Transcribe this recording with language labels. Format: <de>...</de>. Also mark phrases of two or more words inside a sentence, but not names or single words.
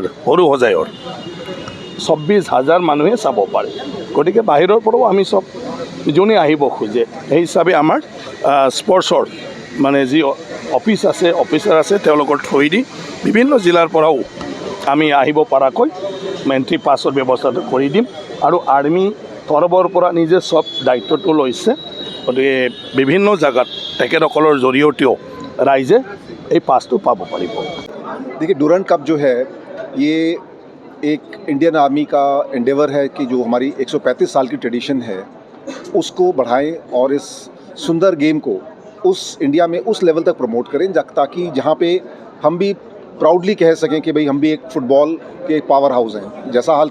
<as>সৰু সজায়ৰ 24,000 মানুহে চাব পাৰে গতিকে বাহিৰৰ পৰাও আমি চব যোনে আহিব খোজে সেই হিচাপে আমাৰ স্পৰ্টছৰ মানে যি অফিচাৰ আছে তেওঁলোকৰ থৈ দি বিভিন্ন জিলাৰ পৰাও আমি আহিব পৰাকৈ</as> <en>entry pass</en> <as>ব্যৱস্থাটো কৰি দিম আৰু আৰ্মি তৰফৰ পৰা নিজে চব দায়িত্বটো লৈছে গতিকে বিভিন্ন জায়গাত তেখেতসকলৰ জৰিয়তেও ৰাইজে এই পাছটো পাব পাৰিব</as> <hi>देखिए डुरांड कप जो है ये एक इंडियन आर्मी का एंडेवर है कि जो हमारी 135 साल की ट्रेडिशन है उसको बढ़ाएं और इस सुंदर गेम को उस इंडिया में उस लेवल तक प्रमोट करें ताकि जहाँ पे हम भी प्राउडली कह सकें कि भाई हम भी एक फ़ुटबॉल के एक</hi> <en>power house</en> <hi>हैं जैसा हाल</hi>